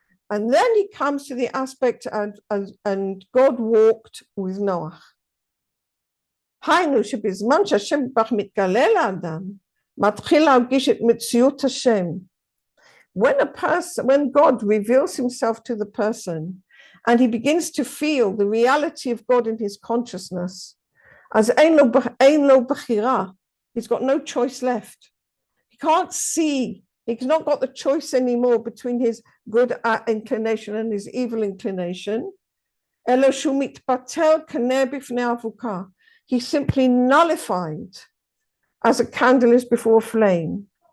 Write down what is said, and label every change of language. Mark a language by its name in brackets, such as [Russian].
[English] And then he comes to the aspect and God walked with Noach. [Hebrew] היינו שבזמן שהשם מתגלה לאדם, מתחיל להרגיש את מציאות השם. [English] When God reveals himself to the person and he begins to feel the reality of God in his consciousness, as ein lo bechira, he's got no choice left. He can't see, he's not got the choice anymore between his good inclination and his evil inclination. [Hebrew] אלא שהוא מתפתל כנר בפני אבוקה. [English] He's simply nullified as a candle is before a flame.